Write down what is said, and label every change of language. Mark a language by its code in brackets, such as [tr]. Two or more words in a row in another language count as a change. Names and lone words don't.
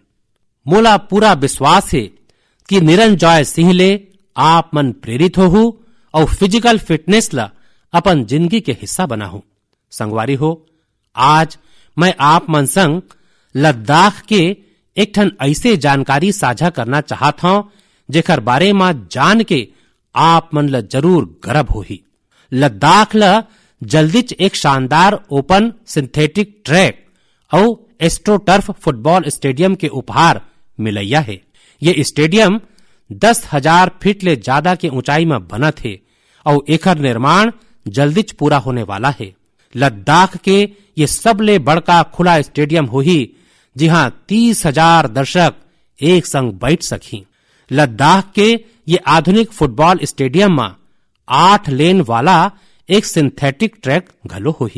[hne] मोला पूरा विश्वास है कि निरंजॉय सिंह ले आप मन प्रेरित हो और [en] physical fitness [hne] ला अपन जिंदगी के हिस्सा बना हो। संगवारी हो, आज मैं आप मन संग लद्दाख के एक ठन ऐसे जानकारी साझा करना चाहत हूं जेकर बारे में जान के आप मन ला जरूर गर्व होही। लद्दाख ला जल्दीच एक शानदार [en] open synthetic track [hne] और [en] astroturf football stadium [hne] के उपहार मिलैया है। ये स्टेडियम 10,000 फीट ले ज्यादा के ऊंचाई में बना थे और एकर निर्माण जल्दीच पूरा होने वाला है। लद्दाख के ये सबले बड़का खुला स्टेडियम होही जहां 30,000 दर्शक एक संग बैठ सकी। लद्दाख के ये आधुनिक [en] football stadium [hne] में 8 लेन वाला एक [en] synthetic track [hne] घलो होही।